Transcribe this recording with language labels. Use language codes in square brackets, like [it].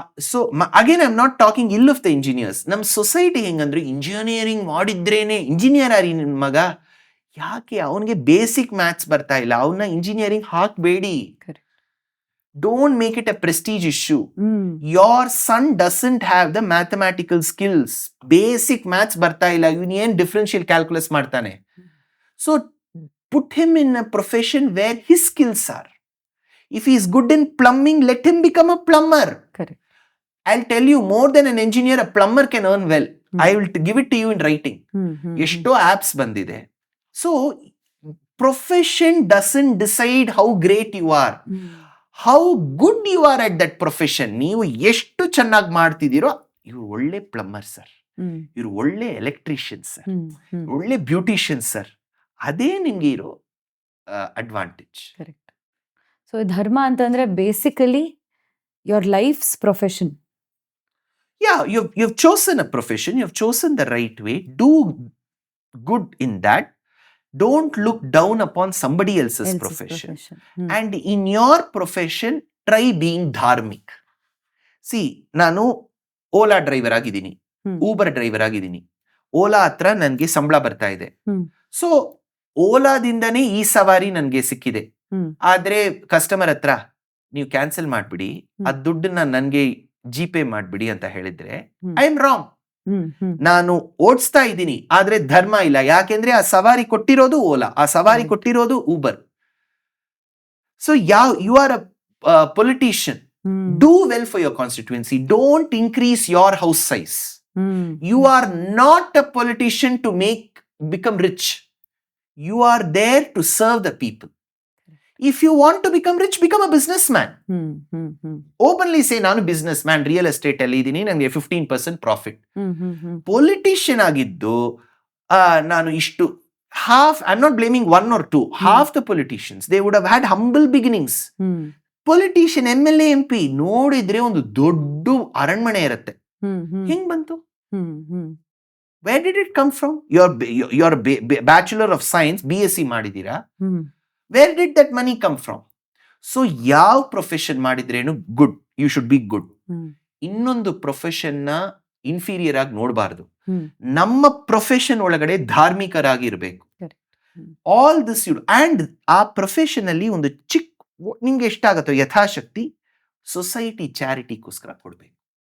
[en] So again I am not talking ill of the engineers. [kn] ನಮ್ society ಹೆಂಗಂದ್ರೆ engineering ಮಾಡಿದ್ರೇನೆ engineer ಆರಿ ನಿನ್ ಮಗ, ಯಾಕೆ ಅವನಿಗೆ ಬೇಸಿಕ್ ಮ್ಯಾಥ್ಸ್ ಬರ್ತಾ ಇಲ್ಲ, ಅವನ್ನ engineering ಹಾಕ್ಬೇಡಿ. [en] Don't make it a prestige issue. Your son doesn't have the mathematical skills. [kn] Basic maths barta illa, ಇವನು ಏನ್ differential calculus ಮಾಡ್ತಾನೆ. [en] So put him in a profession where his skills are. If he is good in plumbing, let him become a plumber. Correct. I'll tell you, more than an engineer, a plumber can earn well. I will give it to you in writing. [kn] ಎಷ್ಟೋ apps ಬಂದಿದೆ. [en] So profession doesn't decide how great you are. How good you are at that profession. [kn] ನೀವು ಎಷ್ಟು ಚೆನ್ನಾಗಿ ಮಾಡ್ತಿದ್ದೀರೋ, ಇವ್ರು ಒಳ್ಳೆ plumber sir, ಇವ್ರು ಒಳ್ಳೆ electrician sir, ಒಳ್ಳೆ ಬ್ಯೂಟಿಷಿಯನ್ ಸರ್, ಅದೇ ನಿಮ್ಗೆ ಇರೋ ಅಡ್ವಾಂಟೇಜ್. [en] Correct. So ಧರ್ಮ ಅಂತಂದ್ರೆ basically your life's profession. you've chosen a profession, you've chosen the right way, do good in that. Don't look down upon somebody else's profession. And in your profession, try being dharmic. [kn] See, ನಾನು Ola driver ಆಗಿದ್ದೀನಿ, Uber driver ಆಗಿದ್ದೀನಿ. ಓಲಾ ಹತ್ರ ನನ್ಗೆ ಸಂಬಳ ಬರ್ತಾ ಇದೆ. So ಓಲಾದಿಂದನೇ ಈ ಸವಾರಿ ನನ್ಗೆ ಸಿಕ್ಕಿದೆ. ಆದ್ರೆ ಕಸ್ಟಮರ್ ಹತ್ರ ನೀವು ಕ್ಯಾನ್ಸಲ್ ಮಾಡ್ಬಿಡಿ, ಅದ್ ದುಡ್ಡನ್ನ ನನ್ಗೆ ಜಿಪೇ ಮಾಡ್ಬಿಡಿ ಅಂತ ಹೇಳಿದ್ರೆ ಐ ಆಮ್ ರಾಂಗ್. ನಾನು ಓಡಿಸ್ತಾ ಇದ್ದೀನಿ, ಆದ್ರೆ ಧರ್ಮ ಇಲ್ಲ. ಯಾಕೆಂದ್ರೆ ಆ ಸವಾರಿ ಕೊಟ್ಟಿರೋದು ಓಲಾ, ಆ ಸವಾರಿ ಕೊಟ್ಟಿರೋದು Uber. [en] So you are a politician, do well for your constituency, don't increase your house size. You are not a politician to become rich. You are there to serve the people. If you want to become rich, become a businessman. Openly say, [kn] ನಾನು businessman, real estate ಅಲ್ಲಿ ಇದೀನಿ, ನನಗೆ 15% profit. [en] Politician [kn] ಆಗಿದ್ದು ನಾನು ಇಷ್ಟು [en] half, I'm not blaming one or two, half the politicians, they would have had humble beginnings. [kn] Politician, MLA, MP ನೋಡಿದ್ರೆ ಒಂದು ದೊಡ್ಡ ಅರಣ್ಮನೆ ಇರುತ್ತೆ. ಹೆಂಗ್ ಬಂತು? [en] Where did it come from? Your bachelor of science, [kn] BSc ಮಾಡಿದೀರಾ. [en] Where did that money come from? So [kn] ಯಾವ profession ಮಾಡಿದ್ರೇನು [en] Good, you should be good. [kn] ಇನ್ನೊಂದು profession ನ ಇನ್ಫೀರಿಯರ್ ಆಗಿ ನೋಡಬಾರ್ದು. ನಮ್ಮ ಪ್ರೊಫೆಷನ್ ಒಳಗಡೆ ಧಾರ್ಮಿಕರಾಗಿರ್ಬೇಕು. ಆಲ್ ದಿಸ್ ಯು, ಅಂಡ್ ಆ ಪ್ರೊಫೆಷನ್ ಅಲ್ಲಿ ಒಂದು ಚಿಕ್ಕ, ನಿಮ್ಗೆ ಎಷ್ಟಾಗತ್ತೋ ಯಥಾಶಕ್ತಿ ಸೊಸೈಟಿ ಚಾರಿಟಿಗೋಸ್ಕರ ಕೊಡ್ಬೇಕು.